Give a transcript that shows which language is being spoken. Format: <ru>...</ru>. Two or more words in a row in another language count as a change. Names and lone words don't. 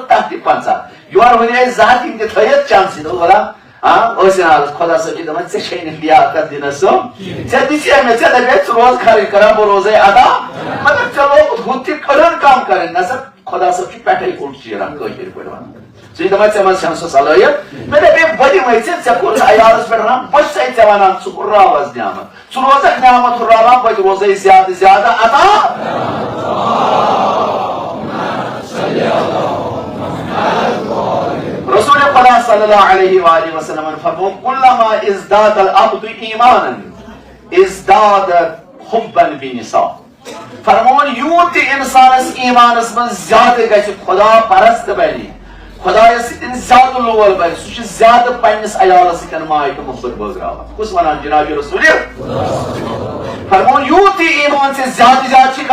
<ks>تتھ تہِ 50 یورٕ ہُرے 200 یِم تہِ تھٲیِتھ چانسٕے دوٚپ وَلا ٲسِن حالس خۄدا صٲب چھِ دپان ژےٚ چھے نہٕ لیاقت دِنس ژےٚ دِژے مےٚ ژےٚ دپے ژٕ روز خرٕچ کران بہٕ روزے ادا مگر ژےٚ لوگُتھ ہُتھ تہِ کٔڑٕن کم کرٕنۍ نسا خۄدا صٲب چھُ پٮ۪ٹھے اُلٹ چیران کٲشِر پٲٹھۍ ونان ژٕ چھُکھ دپان ژےٚ منٛز چھنہٕ سۄ صلٲحیت مےٚ دپے بہٕ دِمے ژےٚ کوٚرُتھ عیالس پٮ۪ٹھ رحم بہٕ چھسے ژےٚ ونان ژٕ ہُرراو حظ نعمت ژٕ روزکھ نعمت ہُرراوان بہٕ تہِ روزے زیادٕ زیادٕ عطا رسول خدا</ks> <ar>صلی اللہ علیہ وآلہ وسلم</ar> <ks>فرمو</ks> <ar>کلما ازداد العبد ایمانا ازداد حبا بنساء</ar> <ks>فرمون یوٗت تہِ انسانس ایمانس منٛز زیادٕ گژھِ خدا پرست بنہِ خۄدایس سۭتۍ زیادٕ لول بنہِ سُہ چھُ زیادٕ پننِس عیالس سۭتۍ ماے تہٕ محبت بٲگراوان کُس ونان جناب رسول فرمون یوٗت تہِ ایمان ژےٚ زیادٕ زیادٕ چھُ</ks>